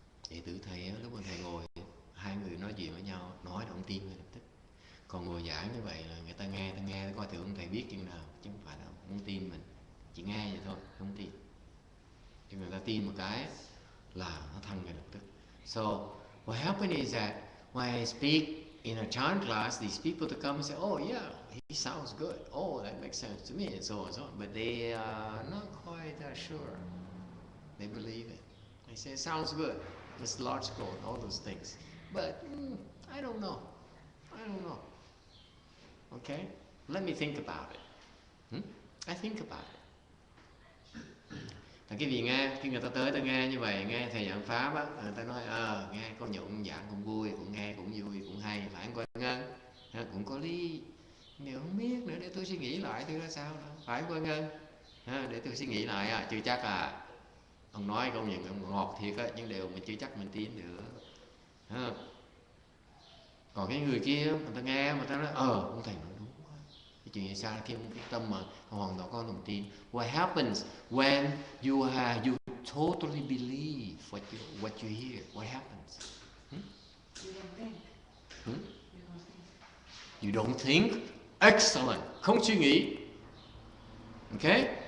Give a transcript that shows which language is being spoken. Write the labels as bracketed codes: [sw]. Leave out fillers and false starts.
[vi] Đệ tử thầy á, lúc mà thầy ngồi, hai người nói chuyện với nhau, nói là ông tin ngay lập tức. Còn ngồi giảng như vậy là người ta nghe coi thử ông thầy biết chừng nào, chứ không phải là không tin mình, chỉ nghe vậy thôi, không tin. Chứ người ta tin một cái là nó thăng ngay lập tức. [en] So what happened is that when I speak in a chant class, these people to come and say, oh yeah, he sounds good, oh that makes sense to me, and so on and so on, but they are not quite sure. They believe it. They say, sounds good. It's logical and all those things. But I don't know. Okay? Let me think about it. I think about it. [vi] Cái vị nghe, khi người ta tới ta nghe như vậy, nghe thầy giảng pháp á, người ta nói nghe cô Nhụng giảng cũng vui, cũng nghe cũng vui, cũng hay, phải không cô Ngân? Cũng có lý. Nếu không biết nữa, để tôi suy nghĩ lại thử ra sao nữa. Phải không cô Ngân? Để tôi suy nghĩ lại, chưa chắc ông nói công nhận ông ngọt thiệt á, nhưng điều mình chưa chắc mình tin được. Còn cái người kia người ta nghe mà ta nói ông thầy nói đúng quá. Cái chuyện này sao khi cái tâm mà hoàn toàn có lòng tin. [en] What happens when you totally believe what you hear? What happens? You don't think. You don't think? Excellent. [vi] Không suy nghĩ. [en] Okay?